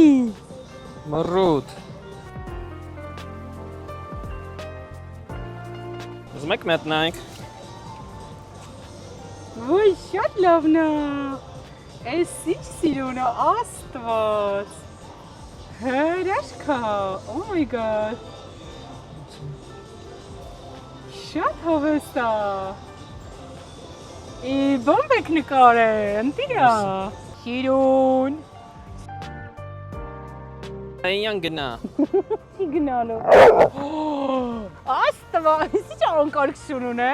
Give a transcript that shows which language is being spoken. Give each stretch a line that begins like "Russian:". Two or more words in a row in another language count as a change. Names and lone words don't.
Armenian: Մռուտ։ Ուզում եք մտնենք։ Ոյ, շատ լավն է։ Էս ինչ սիրուն է, Աստված։ Հրաշքա,
English: oh my god։
Armenian: Շատ հավես է։ Բոմբ եք նկարել, ընտիրա։ Սիրուն։ Այնյան գնա։ Չի գնալու։ Աստված, ինչ անկարգություն ունե։